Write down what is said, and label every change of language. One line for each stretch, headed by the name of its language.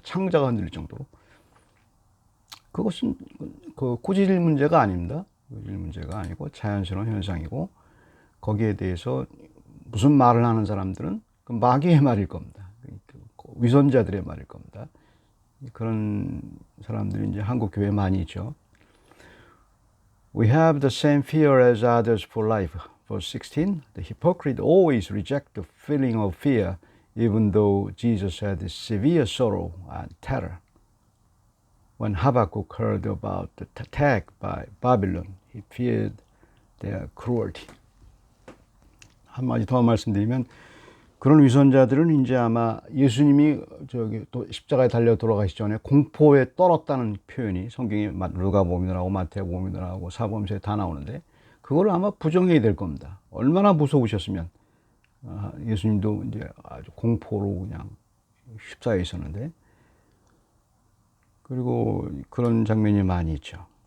Korean: 창자가 흔들릴 정도로. 그것은 그 꾸짖을 문제가 아닙니다. 꾸짖을 문제가 아니고 자연스러운 현상이고 거기에 대해서 무슨 말을 하는 사람들은 그 마귀의 말일 겁니다. 위선자들의 말일 겁니다. 그런 사람들이 이제 한국 교회에 많이 있죠.
English: We have the same fear as others for life. Verse 16, the hypocrite always reject the feeling of fear, even though Jesus had severe sorrow and terror. When Habakkuk heard about the attack by Babylon, he feared their cruelty.
Korean: 한마디 더 말씀드리면 그런 위선자들은 이제 아마 예수님이 또 십자가에 달려 돌아가시기 전에 공포에 떨었다는 표현이 성경에 누가복음이라고 마태복음이라고 사복음서에 다 나오는데 그걸 아마 부정해야 될 겁니다. 얼마나 무서우셨으면 예수님도 이제 아주 공포로 그냥 십자가에 있었는데 그리고 그런 장면이 많이 있죠.